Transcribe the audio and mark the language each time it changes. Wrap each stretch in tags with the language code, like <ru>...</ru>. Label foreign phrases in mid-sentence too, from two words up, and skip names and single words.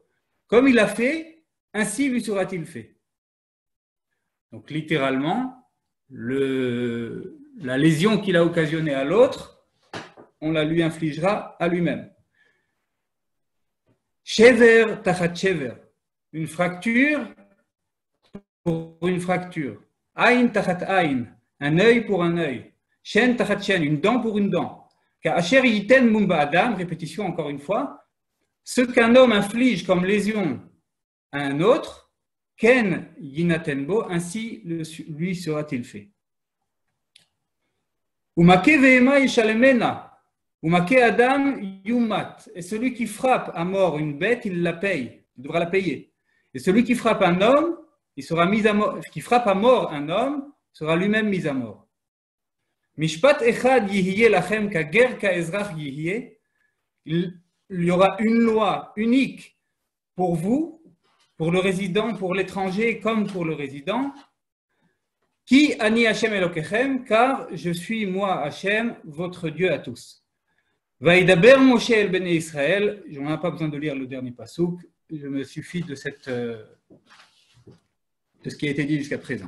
<fr>Comme il a fait, ainsi lui sera-t-il fait. Donc littéralement, la lésion qu'il a occasionnée à l'autre, on la lui infligera à lui-même.</fr> <he>שבר תחת שבר,</he> <fr>une fracture pour une fracture.</fr> <he>עין תחת עין,</he> <fr>un œil pour un œil.</fr> <he>שן תחת שן,</he> <fr>une dent pour une dent.</fr> <he>כאשר יתן מום באדם,</he> <fr>répétition encore une fois, ce qu'un homme inflige comme lésion à un autre,</fr> <he>כן ינתן בו,</he> <fr>ainsi lui sera-t-il fait.</fr> <he>ומכה בהמה ישלמנה. ומכה אדם יומת.</he> <fr>Et celui qui frappe à mort une bête, il la paye. Il devra la payer. Et celui qui frappe un homme, il sera mis à mort. Qui frappe à mort un homme, sera lui-même mis à mort.</fr> <he>משפט אחד יהיה לכם כגר כאזרח יהיה.</he> <fr>Il y aura une loi unique pour vous, pour le résident, pour l'étranger comme pour le résident.</fr> <he>כי אני ה' אלהיכם,</he> <fr>car je suis moi Hashem, votre Dieu à tous.</fr> <he>וידבר משה אל בני ישראל,</he> <fr>je n'en ai pas besoin de lire le dernier pasouk, je me suffis de ce qui a été dit jusqu'à présent.</fr>